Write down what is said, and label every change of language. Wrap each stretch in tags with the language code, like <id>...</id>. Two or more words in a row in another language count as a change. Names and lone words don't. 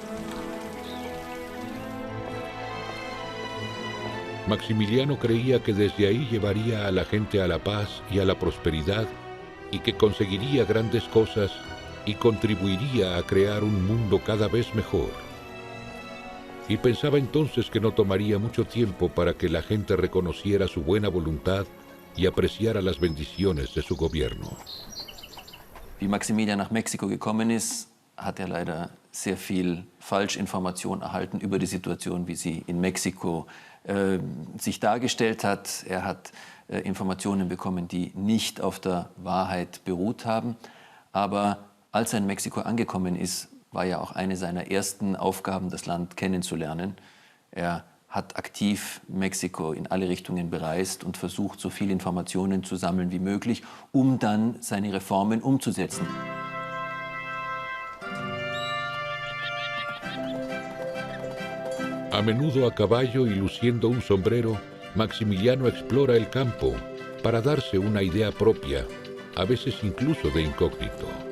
<es>Maximiliano creía que desde ahí llevaría a la gente a la paz y a la prosperidad, y que conseguiría grandes cosas y contribuiría a crear un mundo cada vez mejor. Y pensaba entonces que no tomaría mucho tiempo para que la gente reconociera su buena voluntad y apreciara las bendiciones de su gobierno.</es> <de>Wie Maximilian nach Mexiko gekommen ist, hat er leider sehr viel Falschinformation erhalten über die Situation, wie sie in Mexiko sich dargestellt hat. Er hat Informationen bekommen, die nicht auf der Wahrheit beruht haben. Aber als er in Mexiko angekommen ist, war ja auch eine seiner ersten Aufgaben, das Land kennenzulernen. Er hat aktiv Mexiko in alle Richtungen bereist und versucht, so viele Informationen zu sammeln wie möglich, um dann seine Reformen umzusetzen.</de> <es>A menudo a caballo y luciendo un sombrero, Maximiliano explora el campo para darse una idea propia, a veces incluso de incógnito.</es>